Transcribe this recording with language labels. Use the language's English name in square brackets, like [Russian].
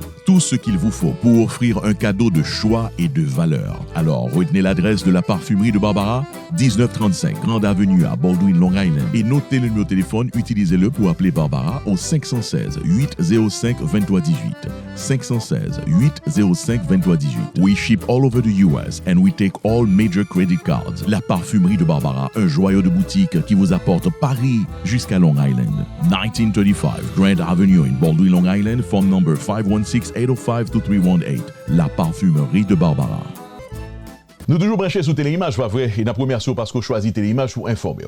[French] Tout ce qu'il vous faut pour offrir un cadeau de choix et de valeur. Alors, retenez l'adresse de La Parfumerie de Barbara, 1935 Grande Avenue à Baldwin, Long Island, et notez le numéro de téléphone, utilisez-le pour appeler Barbara au 516 805 2318. 516 805 2318. [English] We ship all over the US and we take all major credit cards. [French] La Parfumerie de Barbara, un joyau de boutique qui vous apporte Paris jusqu'à Long Island. [English] 1935 Grand Avenue in Baldwin, Long Island, phone number 516-805-2318. [French] La Parfumerie de Barbara. Nous toujours branchés sous Téléimage, pas vrai? Et la première chose parce qu'on choisit Téléimage pour informer.